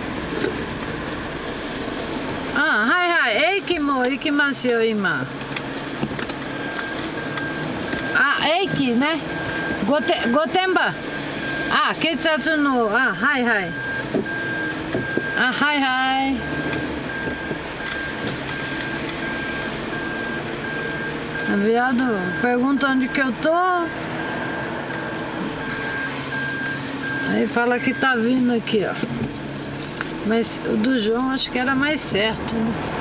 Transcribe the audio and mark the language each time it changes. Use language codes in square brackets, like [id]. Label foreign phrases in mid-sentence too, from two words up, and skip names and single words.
[ja] あ、はいはい、駅も行きますよ今。あ、駅ね。御殿場。あ、血圧の、あ、はいはい。 [pt] あ、はいはい。Viado, pergunta onde que eu tô. Aí fala que tá vindo aqui, ó. Mas o do João acho que era mais certo, né?